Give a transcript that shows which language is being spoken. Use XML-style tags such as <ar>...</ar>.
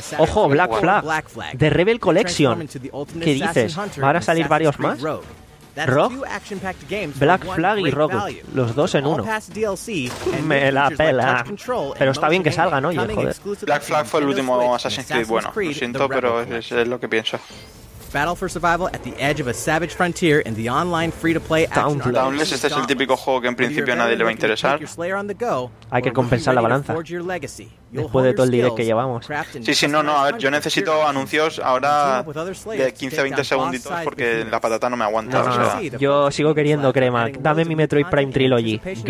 <es>Ojo, Black Flag, The Rebel Collection. ¿Qué dices? ¿Van a salir varios más? ¿Rogue? Black Flag y Rogue, los dos en uno. Me la pela. Pero está bien que salga, ¿no? Oye, joder. Black Flag fue el último Assassin's Creed. Bueno, lo siento, pero es lo que pienso.</es> <en>Battle for survival at the edge of a savage frontier in the online free-to-play action.</en> <es>Downless, este es el típico juego que en principio a nadie le va a interesar. Hay que compensar la balanza. Después de todo el direct que llevamos. Sí, no, a ver, yo necesito anuncios ahora de 15-20 segunditos porque la patata no me aguanta. No, o sea. Yo sigo queriendo crema. Dame mi Metroid Prime Trilogy.</es>